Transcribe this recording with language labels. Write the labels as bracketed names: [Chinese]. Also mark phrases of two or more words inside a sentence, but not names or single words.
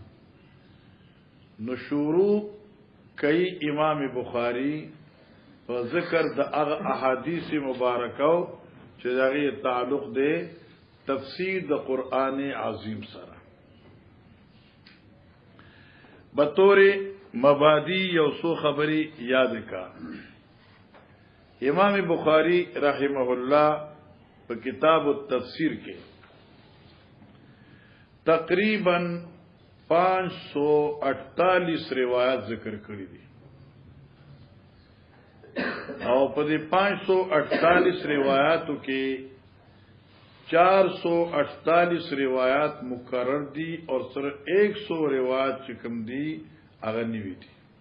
[Pashto] نو شروع کئی امام بخاری په ذکر د هغه احادیث مبارکو چې داغي تعلق دے تفسیر د قرآن عظیم سره بطور مبادی یو سو خبری یاد کا امام بخاری [Arabic] رحمہ اللہ [Pashto] په کتاب التفسیر کې تقریبا 548 روایت ذکر کړی دي او په دې 548 روایتو کې 448 روایات مکرر دي اور صرف 100 روایات چې کوم دي هغه نیوي دي